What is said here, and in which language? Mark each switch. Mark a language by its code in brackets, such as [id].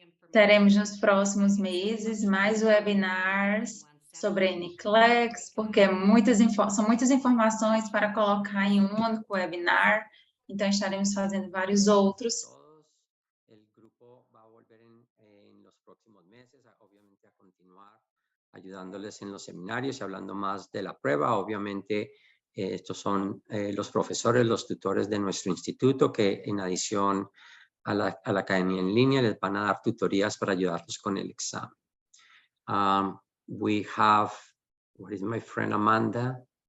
[pt] Teremos nos próximos meses mais webinars sobre NCLEX, porque são muitas informações para colocar em um único webinar, então estaremos fazendo vários outros. [es] El grupo va a volver en los próximos meses, obviamente a continuar ayudándoles en los seminarios y hablando más de la prueba. Obviamente estos son los profesores, los tutores de nuestro instituto que en adición a la academia en línea les van a dar tutorías para ayudarlos con el examen. [en] We have, what is my friend Amanda?